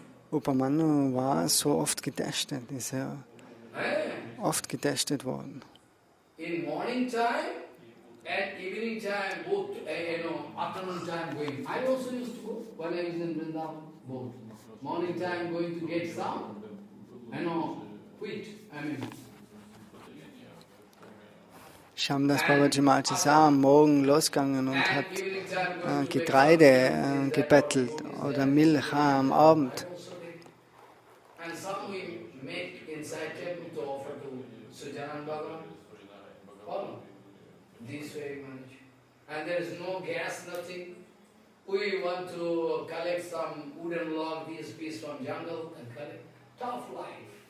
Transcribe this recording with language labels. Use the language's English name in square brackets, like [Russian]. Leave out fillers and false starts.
[German] Upamanyu war so oft getestet, ist ja oft getestet worden. [English] In morning time and evening time, both, afternoon time going. I also used to go when I was in Vrindavan, both. Morning time going to get some, quit, [German] Shamdas Babaji Maharaj ist auch am Morgen losgegangen und hat Getreide gebettelt oder Milch am Abend. [English] And some we make inside temple to offer to Charan Bhagavan. Follow? This way much. And there is no gas, nothing. We want to collect some wooden log, this piece from jungle and collect. Tough life.